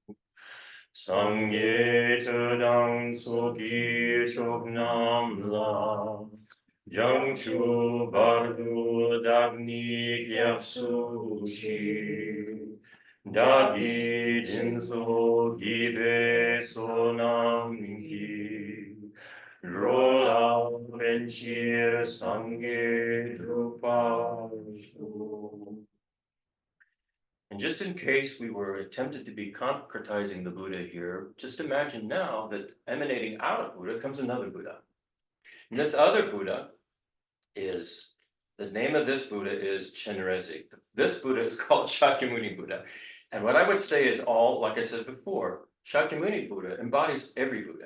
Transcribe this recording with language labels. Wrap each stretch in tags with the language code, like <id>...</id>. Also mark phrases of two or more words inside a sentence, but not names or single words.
<bo>སངས་རྒྱས་ཆོས་དང་ཚོགས་ཀྱི་མཆོག་རྣམས་ལ། བྱང་ཆུབ་བར་དུ་བདག་ནི་སྐྱབས་སུ་མཆི། བདག་གིས་སྦྱིན་སོགས་བགྱིས་པའི་བསོད་ནམས་ཀྱིས། འགྲོ་ལ་ཕན་ཕྱིར་སངས་རྒྱས་འགྲུབ་པར་ཤོག.</bo> <en>And just in case we were tempted to be concretizing the Buddha here, just imagine now that emanating out of Buddha comes another Buddha. And this other Buddha is, the name of this Buddha is Chenrezig. This Buddha is called Shakyamuni Buddha. And what I would say is all, like I said before, Shakyamuni Buddha embodies every Buddha.</en>